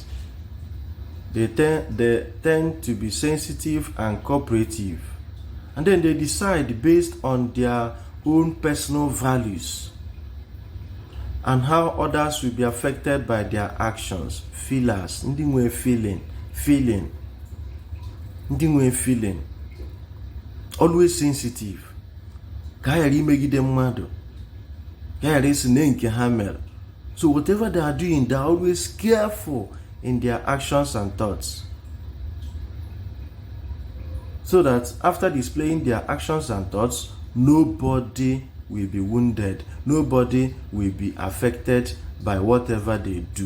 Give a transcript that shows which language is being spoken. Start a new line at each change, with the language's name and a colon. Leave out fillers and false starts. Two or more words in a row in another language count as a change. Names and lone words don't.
English: They tend to be sensitive and cooperative. And then they decide based on their own personal values and how others will be affected by their actions. Feelers.
Igbo: Ndị nwe feeling. Ndị nwe feeling.
English: Always sensitive.
Igbo: Ka ghara imegide mmadụ. Ka ghara isi na nke ha mere.
English: So whatever they are doing, they are always careful in their actions and thoughts. So that after displaying their actions and thoughts, nobody will be wounded. Nobody will be affected by whatever they do.